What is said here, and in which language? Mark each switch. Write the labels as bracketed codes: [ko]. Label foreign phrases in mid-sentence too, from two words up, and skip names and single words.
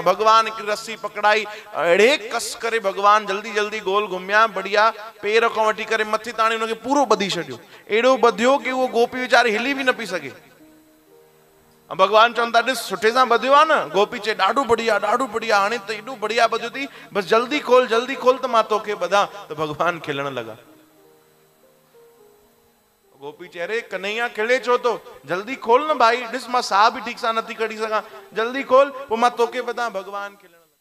[sd] भगवान एक रस्सी पकड़ाई, अड़े कस करे भगवान जल्दी जल्दी गोल घुमिया, बढ़िया पैर को वठी करे मथे ताणी उनके पूरो बधी छडियो। एड़ो बधियो कि वो गोपी बेचारी हिली भी न पी सके। भगवान चवंदा ॾिस सुठे सां बधियो आ न। गोपी चे ॾाढो बढ़िया हाणे त एॾो बढ़िया बधियो थी, बस जल्दी खोल त मां तोखे बधा। तो भगवान खिलण लगा। गोपी चेहरे कन्हैया खिले छो तो जल्दी खोल न भाई, ॾिस मां साह भी ठीक सां नथी कढी सघां, जल्दी खोल पोइ मां तोखे ॿुधां भगवान खिलण।